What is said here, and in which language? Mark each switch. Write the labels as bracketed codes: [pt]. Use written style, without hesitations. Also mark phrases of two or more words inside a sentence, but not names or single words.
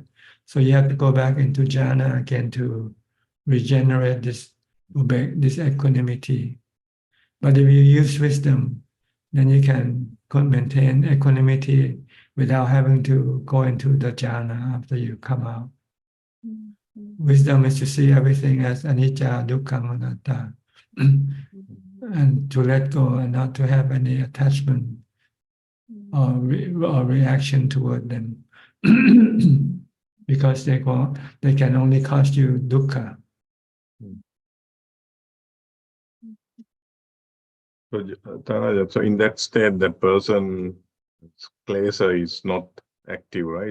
[en] So you have to go back into jhana again to regenerate this equanimity. But if you use wisdom, then you can maintain equanimity without having to go into the jhana after you come out. Wisdom is to see everything as [pi] anicca, dukkha, anatta, [en] and to let go and not to have any attachment or reaction toward them, because they can only cause you dukkha. So, Tanaja, so in that state, that person, klesha is not active, right?